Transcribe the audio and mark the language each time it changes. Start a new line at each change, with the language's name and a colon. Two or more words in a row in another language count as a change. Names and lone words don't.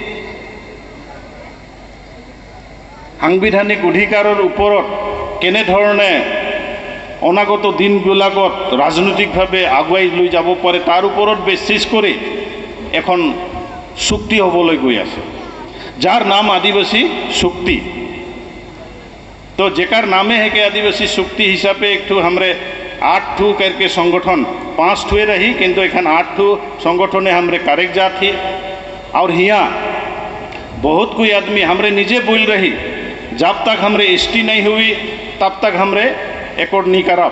Assamese: সাংবিধানিক অধিকাৰৰ ওপৰত কেনেধৰণে অনাগত দিনবিলাকত ৰাজনৈতিকভাৱে আগুৱাই লৈ যাব পাৰে তাৰ ওপৰত বেচিছ কৰি এখন চুক্তি হ'বলৈ গৈ আছে,
Sadri: যার नाम आदिवासी चुक्ति। तो जेकर नामे है कि आदिवासी चुक्ति हिसाबे एक ठू हमरे 8 ठू करके संगठन 5 ठुए रही, किंतु एखन 8 ठू संगठने हमरे कागजात ही। और हियाँ बहुत कोई आदमी हमरे निजे बोल रही, जब तक हमरे ST नहीं हुई तब तक हमरे एकॉर्ड नहीं करब।